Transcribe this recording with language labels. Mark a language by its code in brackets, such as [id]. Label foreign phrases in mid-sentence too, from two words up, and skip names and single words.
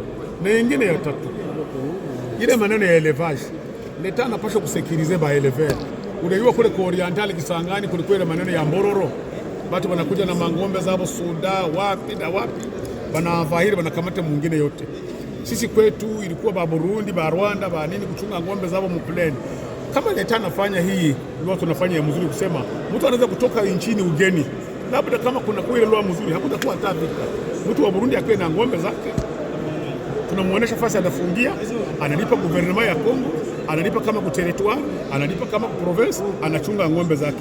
[sw] Na nyingine ya tatu, ile maneno ya elevage, leta anapaswa kusekirize ba elever. Unajua kule kwa Oriental Kisangani kulikuwa ile maneno ya mbororo, watu wanakuja na mangombe zao Suda wapi na wapi, wanavahiri wanakamata mwingine yote. Sisi kwetu ilikuwa ba Burundi, ba Rwanda, ba nini kuchunga ngombe zao mpleni. Kama leta anafanya hii, ndio tunafanya ya mzuri kusema mtu anaweza kutoka nchini ugeni. Labda kama kuna kwa ile lugha mzuri, hakutakuwa hata vita. Mtu wa Burundi akae na ngombe zake, tunamuonesha fasi anafungia, analipa gouvernement ya Kongo, analipa kama ku territoire, analipa kama ku province, anachunga ngombe zake.